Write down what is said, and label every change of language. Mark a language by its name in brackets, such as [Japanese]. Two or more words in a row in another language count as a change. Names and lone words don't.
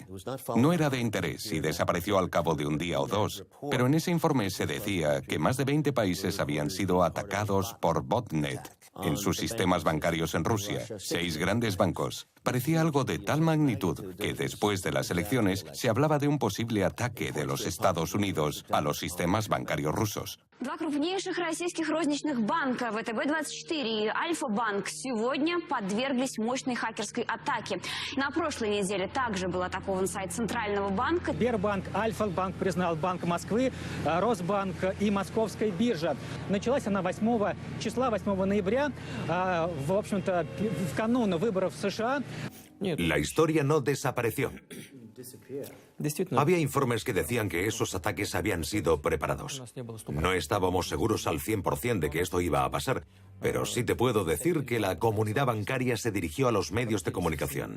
[Spanish] No era de interés y desapareció al cabo de un día o dos, pero en ese informe se decía que más de 20 países habían sido atacados por botnet en sus sistemas bancarios en Rusia, 6 grandes bancos. Parecía algo de tal magnitud que después de las elecciones se hablaba de un posible ataque de los Estados Unidos a los sistemas bancarios rusos. [Russian] Два крупнейших российских розничных банка ВТБ-24 и Альфа-банк сегодня подверглись мощной хакерской атаке. На прошлой неделе также был атакован сайт Центрального банка. Сбербанк, Альфа-банк признал Банк Москвы, Росбанк и Московская биржа. Началась она 8 числа, 8 ноября, в общем-то, в канун выборов в США. [Spanish] La historia no desapareció. Había informes que decían que esos ataques habían sido preparados. No estábamos seguros al 100% de que esto iba a pasar, pero sí te puedo decir que la comunidad bancaria se dirigió a los medios de comunicación.